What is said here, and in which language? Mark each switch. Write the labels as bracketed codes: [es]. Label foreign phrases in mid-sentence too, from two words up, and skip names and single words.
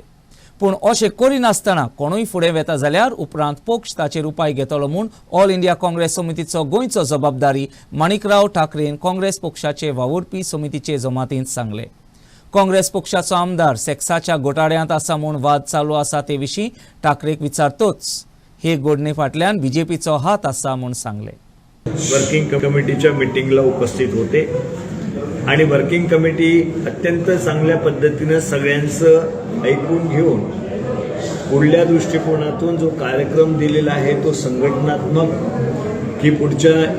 [kok] पूण अशें करिनासतना कोणूय फुडें वेता जाल्यार उपरांत पक्ष ताचेर उपाय घेतलो म्हूण ऑल इंडिया काँग्रेस समितीचो गोंयचो जबाबदारी माणिकराव ठाकरेन काँग्रेस पक्षाचे वावुरपी समितीचे जमातींत सांगले. काँग्रेस पक्षाचो आमदार सेक्साच्या घोटाळ्यांत आसा म्हूण वाद चालू आसा ते विशीं ठाकरेक विचारतोच हे घडणे फाटल्यान बीजेपीचो हात आसा म्हूण सांगले. [mr] वर्किंग कमिटीच्या मीटिंगला उपस्थित होते आणि वर्किंग कमिटी अत्यंत चांगल्या पद्धतीनं सगळ्यांचं ऐकून घेऊन पुढल्या दृष्टिकोनातून जो कार्यक्रम दिलेला आहे तो संघटनात्मक की पुढच्या